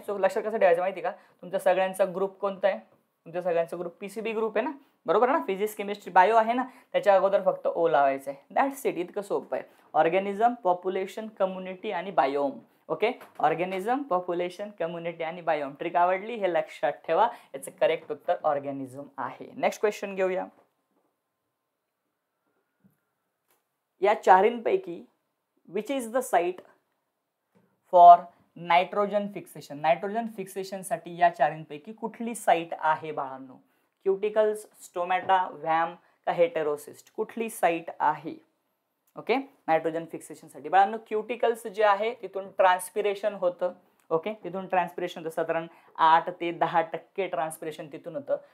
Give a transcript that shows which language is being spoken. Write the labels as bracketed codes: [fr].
[mr] So लक्षात कसं ठेवायचं माहिती का, तुमच्या सगळ्यांचा ग्रुप कोणता आहे? तुमच्या सगळ्यांचा ग्रुप PCB ग्रुप आहे ना, बरोबर ना, फिजिक्स केमिस्ट्री बायो आहे ना, त्याच्या अगोदर फक्त ओ लावायचं आहे. [en] That's it. [mr] इतकं सोपं आहे. ऑर्गॅनिझम, पॉप्युलेशन, कम्युनिटी आणि biome. Okay, organism, population, community आणि बायोम. ट्रिक आवडली? हे लक्षात ठेवा. याचं करेक्ट उत्तर ऑर्गॅनिझम आहे. नेक्स्ट क्वेश्चन घेऊया. या चारींपैकी [en] Which is the site for nitrogen fixation? [mr] Nitrogen fixation साठी या चारींपैकी कुठली साइट आहे बाळांनो? क्युटिकल्स, स्टोमॅटा, व्हॅम का हेटेरोसिस्ट? कुठली साइट आहे? ओके, नायट्रोजन फिक्सेशन साठी बाळांनो क्युटिकल्स जे आहे तिथून ट्रान्सपिरेशन होतं. ओके, तिथून ट्रान्सपिरेशन होतं, साधारण 8 ते 10% ट्रान्सपिरेशन तिथून होतं.